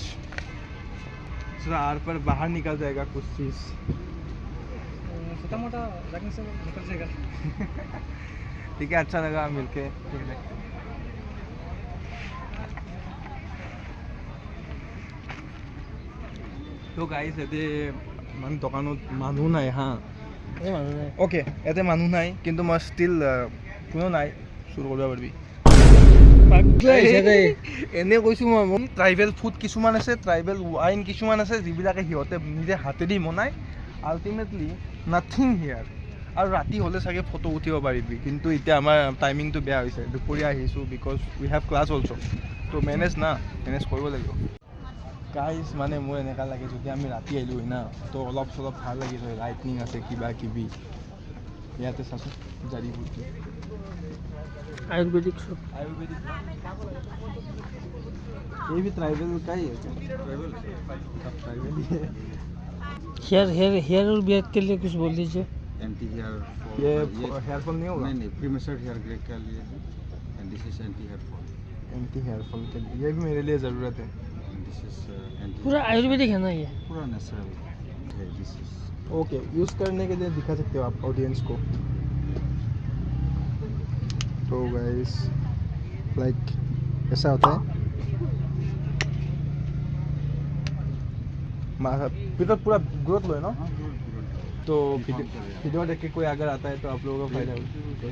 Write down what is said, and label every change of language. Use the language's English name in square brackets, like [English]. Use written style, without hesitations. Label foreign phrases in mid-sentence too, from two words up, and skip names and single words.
[Hindi] आर पर बाहर निकल जाएगा कुछ चीज़ छोटा मोटा रखने से निकल जाएगा। ठीक है अच्छा लगा मिलके। तो गाइस [Assamese] ইয়াতে মানে দোকানত মানুহ নাই হা এই মানুহ নাই ওকে ইয়াতে মানুহ নাই কিন্তু মই ষ্টিল কোনো নাই চুৰ কৰিব পাৰিবি এনে কৈছোঁ মই ট্ৰাইবেল ফুড কিছুমান আছে ট্ৰাইবেল ৱাইন কিছুমান আছে যিবিলাকে সিহঁতে নিজে হাতেদি বনায় [English] ultimately nothing here. [Assamese] আৰু ৰাতি হ'লে চাগে ফটো উঠিব পাৰিবি কিন্তু এতিয়া আমাৰ টাইমিংটো বেয়া হৈছে দুপৰীয়া আহিছোঁ [English] because we have class also' [Assamese] তো মেনেজ কৰিব লাগিব। গাইজ মানে মোৰ এনেকুৱা লাগে যদি আমি ৰাতি আহিলোঁ হয় না তো অলপ চলপ ভাল লাগিল হয়, লাইটনিং আছে কিবা কিবি ইয়াতে চাচোন জাৰি বুটি [Hindi] आयुर्वेदिक सब आयुर्वेदिक ये भी ट्राइबल का ही है क्या? ट्राइबल सब ट्राइबल ही है। हेयर और बियर्ड के लिए कुछ बोल दीजिए। [English] anti hair [Hindi] ये [English] hair fall [Hindi] नहीं होगा? नहीं [English] premature hair grey [Hindi] के लिए [English] and this is anti hair fall. anti hair fall [Hindi] के लिए ये भी मेरे लिए ज़रूरत है। [English] This is anti. [Hindi] पूरा आयुर्वेदिक है ना ये? पूरा नेचुरल है. [English] This is. [Hindi] ओके, यूज़ करने के लिए दिखा सकते हो आप ऑडियंस को. तो गाइस लाइक ऐसा होता है. फिर पूरा ग्रोथ लो है ना. तो वीडियो देख के कोई अगर आता है तो आप लोगों का फायदा होगा.